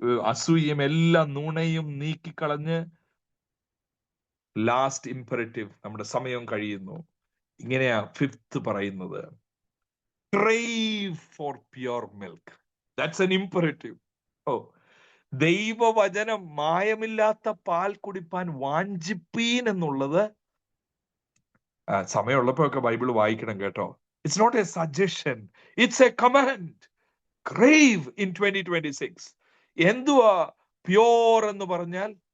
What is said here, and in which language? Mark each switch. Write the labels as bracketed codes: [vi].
[ml] അസൂയയും എല്ലാ നുണയും നീക്കിക്കളഞ്ഞ് last imperative, നമ്മുടെ സമയം കഴിയുന്നു. ഇങ്ങനെയാ 5th പറയുന്നത്, [en] crave for pure milk. That's an imperative. [ml] ദൈവവചനം മായമില്ലാത്ത പാൽ കുടിപ്പാൻ വാഞ്ചിപ്പീൻ എന്നുള്ളത് സമയമുള്ളപ്പോഴൊക്കെ ബൈബിൾ വായിക്കണം കേട്ടോ. [en] It's not a suggestion, it's a command. crave in 2026. [ml] എന്തുവാ പ്യോർ എന്ന് പറഞ്ഞാൽ?